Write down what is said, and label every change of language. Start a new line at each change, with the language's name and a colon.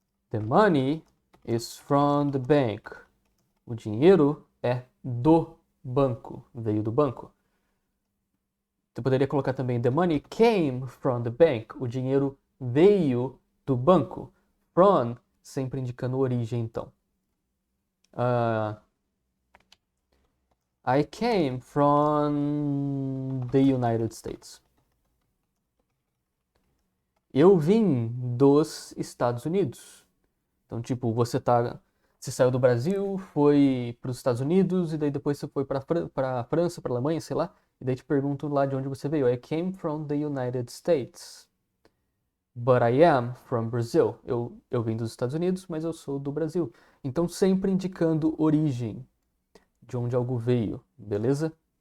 English: The money is from the bank.
Portuguese: O dinheiro é do banco, veio do banco. Você poderia colocar também
English: the money came from the bank.
Portuguese: O dinheiro veio do banco. From sempre indicando origem, então.
English: I came from the United States.
Portuguese: Eu vim dos Estados Unidos. Então, tipo, você Você saiu do Brasil, foi para os Estados Unidos, e daí depois você foi para a França, para a Alemanha, sei lá. E daí te pergunto lá de onde você veio.
English: I came from the United States. But I am from Brazil.
Portuguese: Eu vim dos Estados Unidos, mas eu sou do Brasil. Então sempre indicando origem, de onde algo veio, beleza?